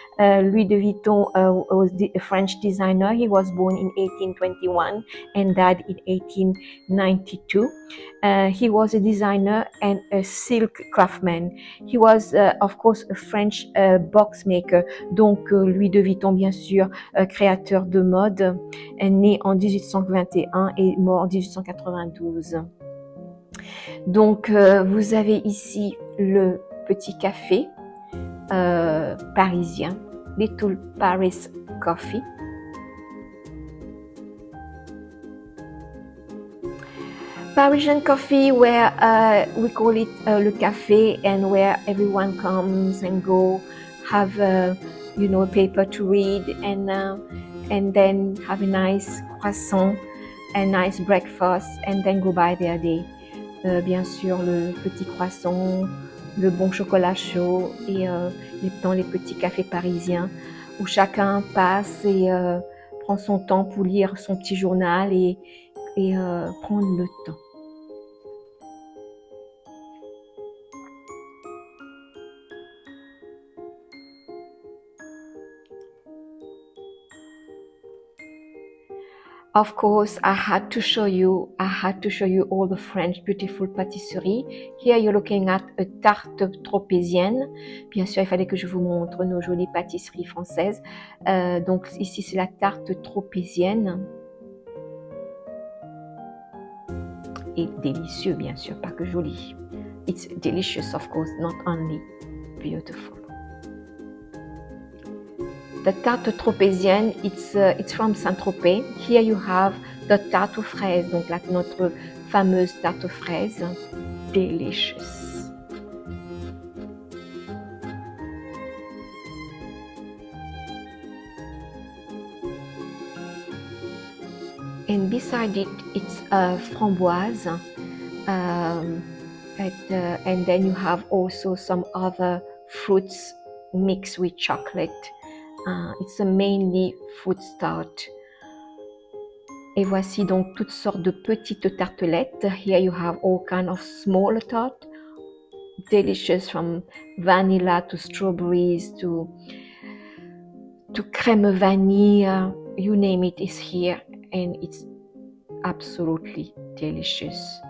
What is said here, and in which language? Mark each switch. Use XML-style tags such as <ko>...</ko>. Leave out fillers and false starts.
<en>Louis de Vuitton was a French designer. He was born in 1821 and died in 1892. He was a designer and a silk craftsman. He was, of course, a French box maker.</en> <fr>Donc, Louis de Vuitton, bien sûr, créateur de mode, né en 1821 et mort en 1892. Donc, vous avez ici le petit café parisien, Little Paris Coffee.</fr> <en>Parisian coffee, where we call it le café, and where everyone comes and go, have a paper to read, and then have a nice croissant, a nice breakfast, and then go by their day.</en> <fr>Bien sûr, le petit croissant, le bon chocolat chaud et dans les petits cafés parisiens où chacun passe et prend son temps pour lire son petit journal et prendre le temps.</fr> <en>Of course, I had to show you all the French beautiful patisserie. Here you're looking at a tarte tropézienne.</en> <fr>Bien sûr, il fallait que je vous montre nos jolies pâtisseries françaises. Donc ici, c'est la tarte tropézienne. Et délicieux, bien sûr, pas que joli.</fr> <en>It's delicious, of course, not only beautiful. The tarte tropézienne, it's from Saint-Tropez. Here you have the tarte aux fraises,</en> <fr>donc notre fameuse tarte aux fraises.</fr> <en>Delicious. And beside it, it's framboise. And then you have also some other fruits mixed with chocolate. It's a mainly fruit tart.</en> <fr>Et voici donc toutes sortes de petites tartelettes.</fr> <en>Here you have all kind of small tart, delicious from vanilla to strawberries to crème vanille. You name it is here, and it's absolutely delicious.</en>